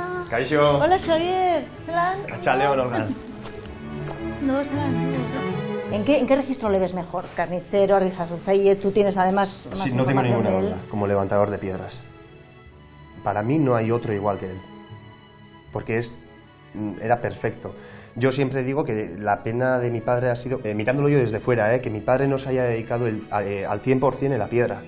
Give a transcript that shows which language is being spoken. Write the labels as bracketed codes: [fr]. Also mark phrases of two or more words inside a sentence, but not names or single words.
[eu] Kaixo. [es] Hola, Xavier. ¿Zelan? [eu] Atxaldeon, Olga. No, zelan. [es] ¿En qué registro le ves mejor? Carnicero, arrijasotzaile, tú tienes además más Sí, no tengo información ninguna de él. duda, como levantador de piedras. Para mí no hay otro igual que él, porque era perfecto. Yo siempre digo que la pena de mi padre ha sido, mirándolo yo desde fuera, que mi padre no se haya dedicado al 100% en la piedra.